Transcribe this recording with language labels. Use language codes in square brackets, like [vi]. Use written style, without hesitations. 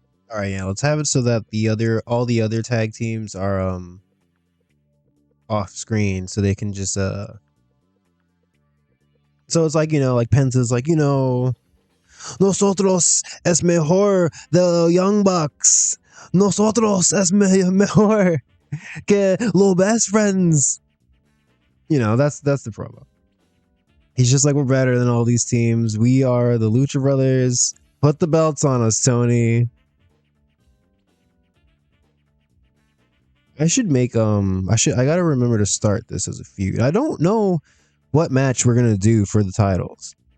[en] All right, yeah, let's have it so that all the other tag teams are off screen so they can just so it's like, like Penta's like, [es] nosotros es mejor [en] the Young Bucks. [es] Nosotros es mejor que los [en] best friends. That's the promo. He's just like, we're better than all these teams. We are the Lucha Brothers. Put the belts on us, Tony. I should make I gotta remember to start this as a feud. I don't know what match we're gonna do for the titles.